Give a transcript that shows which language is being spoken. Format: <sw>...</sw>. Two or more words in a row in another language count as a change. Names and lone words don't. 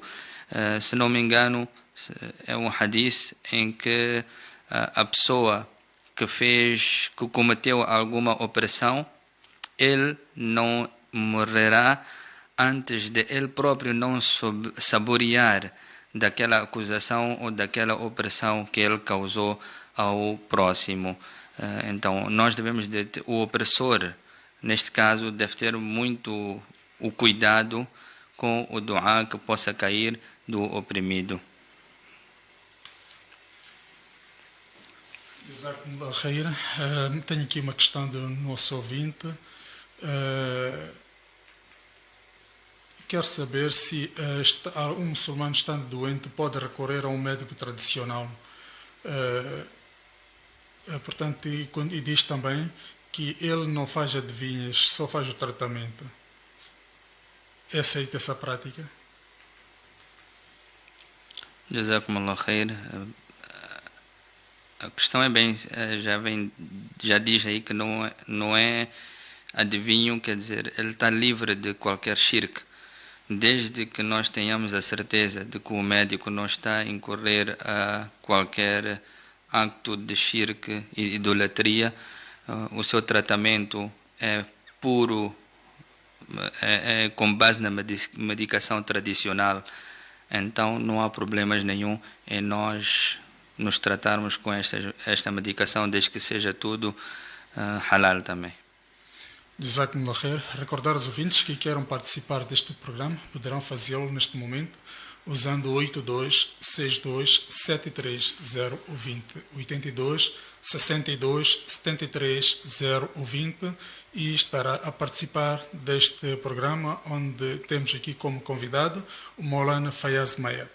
<pt>Se não me engano, é um hadith em que a pessoa que cometeu alguma opressão, ele não morrerá antes de ele próprio não saborear daquela acusação ou daquela opressão que ele causou ao próximo. Então, nós devemos, o opressor, neste caso, deve ter muito o cuidado com o dua que possa cair do oprimido.</pt> <ar>جزاكم الله خير.</ar> <pt>Tenho aqui uma questão do nosso ouvinte. Quer saber se um muçulmano estando doente pode recorrer a um médico tradicional. Portanto, e diz também que ele não faz adivinhas, só faz o tratamento. É aceita essa prática?</pt> <ar>جزاكم الله خير.</ar> <pt>A questão é bem, já diz aí que não é adivinho, quer dizer, ele está livre de qualquer shirk. Desde que nós tenhamos a certeza de que o médico não está a incorrer a qualquer acto de shirk e idolatria, o seu tratamento é puro, é com base na medicação tradicional. Então não há problemas nenhum em nós nos tratarmos com esta medicação, desde que seja tudo halal também.</pt> <ar>جزاكم الله خير.</ar> <pt>Recordar aos ouvintes que queiram participar deste programa poderão fazê-lo neste momento usando 82 62 73 020 82 62 73 020 e estará a participar deste programa, onde temos aqui como convidado o Maulana Fayaz Mayat.</pt>